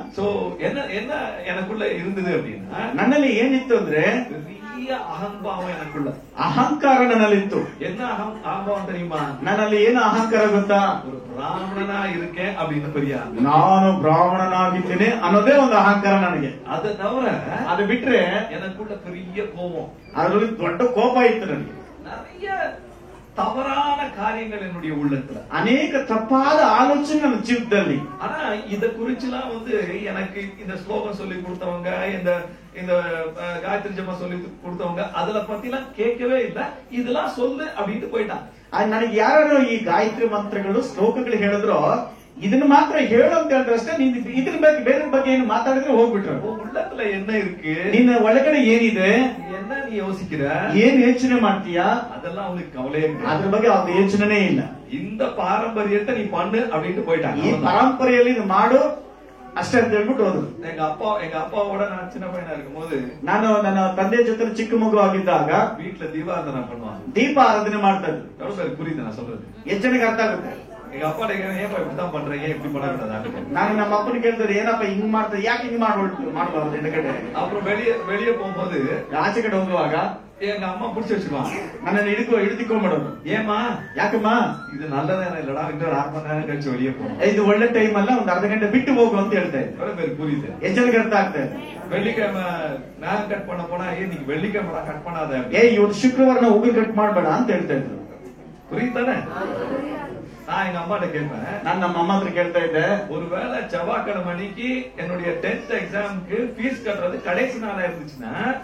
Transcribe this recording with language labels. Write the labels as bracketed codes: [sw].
[ta] So என்ன எனக்குள்ள இருந்தது அப்படின்னா, [kn] ನನ್ನಲ್ಲಿ ಏನಿತ್ತು ಅಂದ್ರೆ [ta] பெரிய அகம்பாவம் எனக்குள்ள, [kn] ಅಹಂಕಾರ ನನ್ನಲ್ಲಿತ್ತು. [ta] என்ன அகம்பாவம் தெரியுமா? [kn] ನನ್ನಲ್ಲಿ ಏನು ಅಹಂಕಾರ ಗೊತ್ತಾ? [ta] ஒரு பிராமணனா இருக்கேன் அப்படின்னு பெரிய, [kn] ನಾನು ಬ್ರಾಹ್ಮಣನಾಗಿದ್ದೇನೆ ಅನ್ನೋದೇ ಒಂದು ಅಹಂಕಾರ ನನಗೆ. [ta] அதை தவிர [kn] ಅದು ಬಿಟ್ರೆ [ta] எனக்குள்ள பெரிய கோபம், [kn] ಅದರಲ್ಲಿ ದೊಡ್ಡ ಕೋಪ ಇತ್ತು ನನಗೆ. [ta] நிறைய தவறான காரியங்கள் என்னுடைய உள்ளத்துல, [kn] ಅನೇಕ ತಪ್ಪಾದ ಆಲೋಚನೆ ನನ್ನ ಜೀವಿತದಲ್ಲಿ. [ta] ஆனா இத குறிச்சுலாம் எனக்கு இந்த ஸ்லோகம் சொல்லி கொடுத்தவங்க, இந்த இந்த காயத்ரி ஜெபம் சொல்லி கொடுத்தவங்க அதுல பத்தி எல்லாம் கேட்கவே இல்ல. இதெல்லாம் சொல்லு அப்படின்ட்டு போயிட்டான். [kn] ನನಗೆ ಯಾರು ಈ ಗಾಯತ್ರಿ ಮಂತ್ರಗಳು ಶ್ಲೋಕಗಳು ಹೇಳಿದ್ರು, ಇದನ್ನ ಮಾತ್ರ ಹೇಳು ಅಂತ ಹೇಳಿದ್ರೆ ಅಷ್ಟೇ. ನೀನ್ ಇದ್ರ ಬಗ್ಗೆ ಬೇರೆ ಬಗ್ಗೆ ಏನು ಮಾತಾಡಿದ್ರೆ ಹೋಗ್ಬಿಟ್ರು. [ta] உள்ளத்துல என்ன இருக்கு, [kn] ನಿನ್ನ ಒಳಗಡೆ ಏನಿದೆ, [ta] என்ன நீ யோசிக்கிற, [kn] ಏನ್ ಯೋಚನೆ ಮಾಡ್ತೀಯಾ, [ta] அதெல்லாம் அவனுக்கு கவலையே இல்லை. [kn] ಅದ್ರ ಬಗ್ಗೆ ಅವ್ರ ಯೋಚನೆ ಇಲ್ಲ. [ta] இந்த பாரம்பரியத்தை நீ பண்ணு அப்படின்ட்டு போயிட்டாங்க. [kn] ಈ ಪರಂಪರೆಯಲ್ಲಿ ಮಾಡು ಅಷ್ಟೇ ಅಂತ ಹೇಳ್ಬಿಟ್ಟು ಹೋದ್ರು. [ta] எங்க அப்பாவோட நான் சின்ன பையனா இருக்கும்போது, [kn] ನಾನು ನನ್ನ ತಂದೆ ಜೊತೆ ಚಿಕ್ಕ ಮಗು ಆಗಿದ್ದಾಗ [ta] வீட்டுல தீபாராதனை பண்ணுவாங்க, [kn] ದೀಪ ಆರಾಧನೆ ಮಾಡ್ತಾ ಇದ್ರು. [ta] எவ்வளவு பேருக்கு புரியுது நான் சொல்றது? [kn] ಎಷ್ಟು ಜನಕ್ಕೆ ಅರ್ಥ ಆಗುತ್ತೆ? [ta] எங்க அப்பா ஏப்பா இப்படிதான் பண்றீங்க, இப்படி பண்ணக்கூடாது. [kn] ನಾನು ನಮ್ಮ ಅಪ್ಪನ ಕೇಳ್ತಾರೆ, ಏನಪ್ಪ ಹಿಂಗ್ ಮಾಡ್ತಾರೆ, ಯಾಕೆ ಹಿಂಗ್ ಮಾಡಬಾರ್ದು ಹಿಂದಗಡೆ. [ta] அப்புறம் வெளியே போகும்போது, [kn] ಆಚೆ ಕಡೆ ಹೋಗುವಾಗ [ta] எங்க அம்மா புடிச்சு வச்சுக்குவாங்க, [kn] ನನ್ನನ್ನು ಹಿಡಿದುಕೊಂಡ್ಬಿಡೋದು. [ta] ஏமா [kn] ಯಾಕಮ್ಮ [ta] இது நல்ல நேரம் இல்லடா, இன்னொரு 1/2 மணி நேரம் கழிச்சு வெளியே போகணும், [kn] ಇದು ಒಳ್ಳೆ ಟೈಮ್ ಅಲ್ಲ, ಒಂದು ಅರ್ಧ ಗಂಟೆ ಬಿಟ್ಟು ಹೋಗು ಅಂತ ಹೇಳ್ತಾ ಇದ್ದೆ. [ta] எவ்வளவு பேருக்கு புரியுது? [kn] ಎಷ್ಟು ಜನಕ್ಕೆ ಅರ್ಥ ಆಗ್ತಾ ಇದೆ? [ta] வெள்ளிக்கிழமை நான் கட் பண்ண போனா, நீங்க வெள்ளிக்கிழமை கட் பண்ணாத, [kn] ಇವತ್ತು ಶುಕ್ರವಾರ ನಾವು ಉಗುರು ಕಟ್ ಮಾಡಬೇಡ ಅಂತ ಹೇಳ್ತಾ ಇದ್ರು. [ta] புரியுதானே? நான் எங்க அம்மாட்ட கேட்பேன், [kn] ನಾನು ನಮ್ಮ ಅಮ್ಮ ಹತ್ರ ಕೇಳ್ತಾ ಇದ್ದೆ, [ta] ஒருவேளை செவ்வாய்க்கிழமை அன்னைக்கு என்னுடைய 10th எக்ஸாமுக்கு ஃபீஸ் கட்டுறது கடைசி நாளா இருந்துச்சுன்னா,